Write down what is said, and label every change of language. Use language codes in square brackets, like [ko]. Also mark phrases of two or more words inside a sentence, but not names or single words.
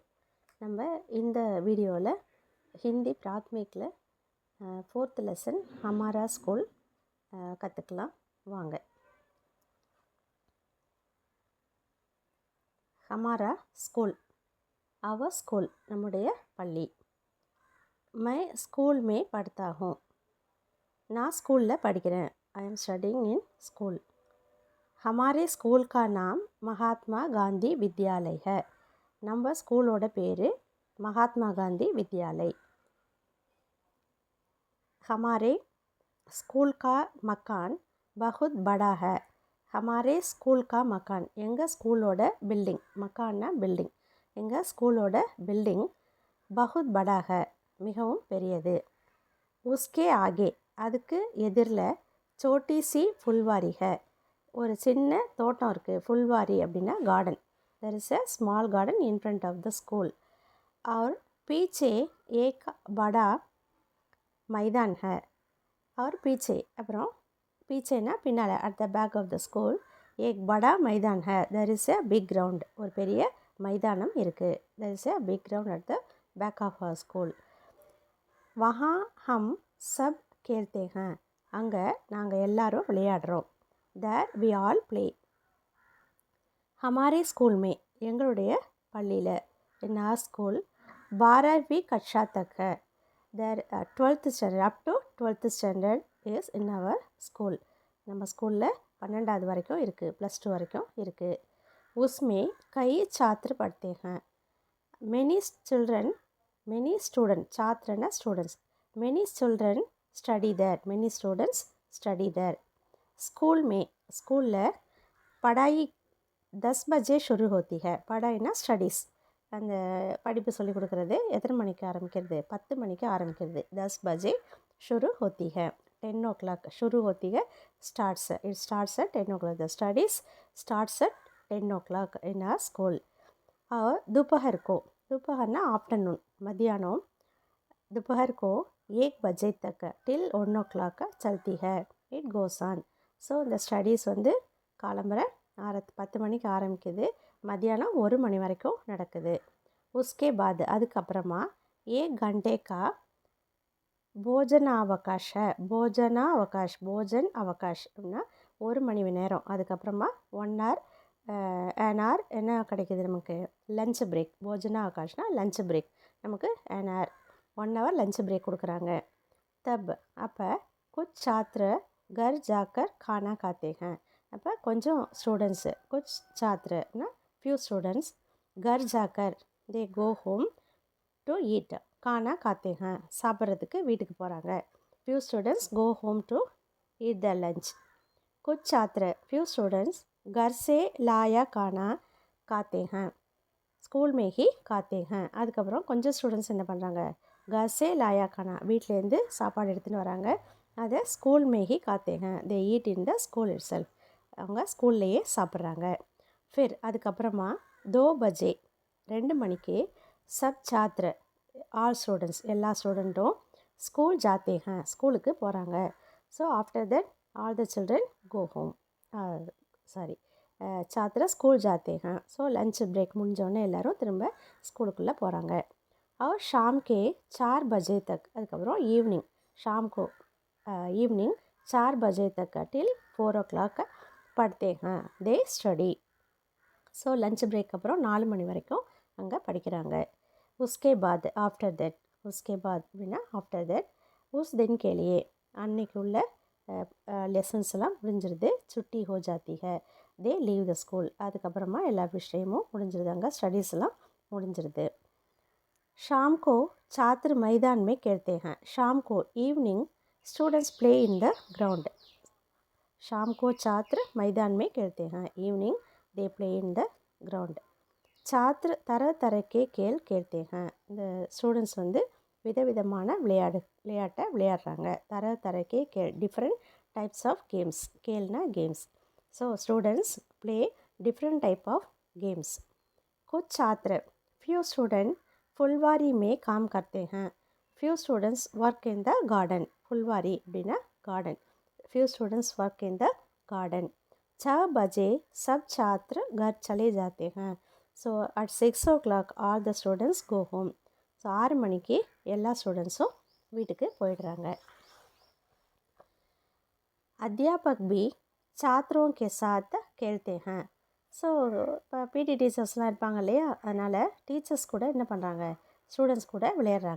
[ta] நம்ம இந்த வீடியோவில் ஹிந்தி பிராத்மிக்கில் 4th லெசன் ஹமாரா ஸ்கூல் கற்றுக்கலாம் வாங்க. [hi] हमारा स्कूल, [en] our school, [ta] நம்முடைய பள்ளி. [hi] मैं स्कूल में पढ़ता हूँ, [ta] நான் ஸ்கூலில் படிக்கிறேன். [en] I am studying in school. [hi] हमारे स्कूल का नाम महात्मा गांधी विद्यालय है. [ta] நம்ம ஸ்கூலோட பேர் மகாத்மா காந்தி வித்யாலய். [hi] हमारे स्कूल का मकान बहुत बड़ा है. हमारे स्कूल का मकान, [ta] எங்கள் ஸ்கூலோட பில்டிங், மக்கான்னா பில்டிங், எங்கள் ஸ்கூலோட பில்டிங் [hi] बहुत बड़ा है, [ta] மிகவும் பெரியது. [hi] उसके आगे, [ta] அதுக்கு எதிரில் [hi] छोटी सी फुलवारी है, [ta] ஒரு சின்ன தோட்டம் இருக்குது. ஃபுல்வாரி அப்படின்னா கார்டன். [en] There is a small garden in front of the school. [hi] और पीछे एक बड़ा मैदान है. और पीछे, [ta] அப்புறம் பீச்சேனா பின்னால், [en] at the back of the school [hi] एक बड़ा मैदान है. [en] There is a big ground, [ta] ஒரு பெரிய மைதானம் இருக்குது. [en] There is a big ground at the back of our school. [hi] वहाँ हम सब खेलते हैं, [ta] அங்கே நாங்கள் எல்லாரும் விளையாடுறோம். [en] there we all play. [hi] हमारे स्कूल में, [ta] எங்களுடைய பள்ளியில், [en] in our school [hi] 12वीं कक्षा तक है. [en] there 12th standard, up to 12th standard is in our school. [ta] நம்ம ஸ்கூலில் 12வது வரைக்கும் இருக்குது, +2 வரைக்கும் இருக்குது. [hi] उसमें कई छात्र पढ़ते हैं. [en] many children, many students, छात्रना students, many children study there, many students study there. [hi] स्कूल में, स्कूलिல் पढ़ाई 10 बजे शुरू होती है. [ta] पढ़ाईना ஸ்டடீஸ், அந்த படிப்பு சொல்லிக் கொடுக்குறது எத்தனை மணிக்கு ஆரம்பிக்கிறது? 10 மணிக்கு ஆரம்பிக்கிறது. [hi] 10 बजे शुरू होती है. 10 o'clock शुरू होती है. [en] starts, it starts at 10 o'clock. the studies starts at 10 o'clock in our school. [hi] और दोपहर को, दोपहरना आफ्टरनून, मध्याह्न, दोपहर को 1 बजे तक [en] till 1 o'clock [hi] चलती है. [en] it goes on. [ta] ஸோ இந்த ஸ்டடீஸ் வந்து காலம்பரை 10 மணிக்கு ஆரம்பிக்குது, மத்தியானம் 1 மணி வரைக்கும் நடக்குது. [hi] उसके बाद, அதுக்கப்புறமா 1 घंटे का भोजनावकाश है. भोजनावकाश, भोजन अवकाश [ta] அப்படின்னா 1 மணி நேரம். அதுக்கப்புறமா [en] 1 hour, an hour [ta] என்ன கிடைக்கிது நமக்கு? [en] lunch break. [hi] भोजन अवकाशना [en] lunch break. [ta] நமக்கு [en] an hour, 1 hour lunch break [ta] கொடுக்குறாங்க. [hi] தப், அப்போ कुछ छात्र घर जाकर खाना खाते हैं. [ta] அப்போ கொஞ்சம் ஸ்டூடெண்ட்ஸு, [hi] कुछ छात्रனா [en] few students, [hi] घर जाकर [en] they go home to eat, [hi] खाना खाते हैं, [ta] சாப்பிட்றதுக்கு வீட்டுக்கு போகிறாங்க. [en] few students go home to eat the lunch. [hi] कुछ छात्र, [en] few students, [hi] घर से लाया खाना खाते हैं, ஸ்கூல் में ही खाते हैं. [ta] அதுக்கப்புறம் கொஞ்சம் ஸ்டூடெண்ட்ஸ் என்ன பண்ணுறாங்க? [hi] घर से लाया खाना, [ta] வீட்டிலேருந்து சாப்பாடு எடுத்துகிட்டு வராங்க. [hi] அதை स्कूल में ही खाते हैं, [en] They eat in the school itself, [ta] அவங்க ஸ்கூல்லையே சாப்பிட்றாங்க. ஃபிர் அதுக்கப்புறமா 2 बजे 2 மணிக்கு [hi] सब छात्र, [en] all students, [ta] எல்லா ஸ்டூடெண்ட்டும் [hi] स्कूल जाते हैं, [ta] ஸ்கூலுக்கு போகிறாங்க. [en] So after that all the children go home, [hi] सारे छात्र स्कूल जाते हैं. [ta] ஸோ [en] lunch break [ta] முடிஞ்சோடனே எல்லோரும் திரும்ப ஸ்கூலுக்குள்ளே போகிறாங்க. [hi] और शाम के 4 बजे तक, அதுக்கப்புறம் ஈவினிங், ஷாம்கோ ஈவினிங் 4 बजे तक [en] till 4 o'clock [hi] पढ़ते हैं, [en] they study. [ta] ஸோ [en] lunch break [ta] அப்புறம் 4 மணி வரைக்கும் அங்கே படிக்கிறாங்க. [hi] उसके बाद, [en] after that, [hi] उसके बाद [ta] அப்படின்னா [en] after that, [hi] उस दिन के लिए, [ta] அன்னைக்கு உள்ள லெசன்ஸ் எல்லாம் முடிஞ்சிருது. [hi] छुट्टी हो जाती है, [en] they leave the school, [ta] அதுக்கப்புறமா எல்லா விஷயமும் முடிஞ்சிருது, அங்கே ஸ்டடீஸ் எல்லாம் முடிஞ்சிருது. [hi] शाम को छात्र मैदान में खेलते हैं. शाम को, [en] evening, students play in the ground. [hi] शाम को छात्र मैदान में खेलते हैं, [en] evening they play in the ground. [hi] छात्र तरह तरह के खेल खेलते हैं. [ta] இந்த ஸ்டூடெண்ட்ஸ் வந்து விதவிதமான விளையாட்டை விளையாடுறாங்க. [hi] तरह तरह के खेल, [en] different types of games. [ta] கேல்னா கேம்ஸ். [en] So students play different type of games. [hi] कुछ छात्र, [en] few students, [hi] फुलवारी में काम करते हैं. [en] few students work in the garden. [ta] फुलवारी அப்படின்னா garden. [en] few students work in the garden. [hi] 6 बजे सब छात्र घर चले जाते हैं. [en] So at 6 o'clock all the students go home. [ta] ஸோ 6 மணிக்கு எல்லா ஸ்டூடெண்ட்ஸும் வீட்டுக்கு போயிடுறாங்க. [hi] अध्यापक भी छात्रों के साथ खेलते हैं. [ta] ஸோ இப்போ பிடி டீச்சர்ஸ்லாம் இருப்பாங்க இல்லையா, அதனால் டீச்சர்ஸ் கூட என்ன பண்ணுறாங்க, ஸ்டூடெண்ட்ஸ் கூட விளையாடுறாங்க.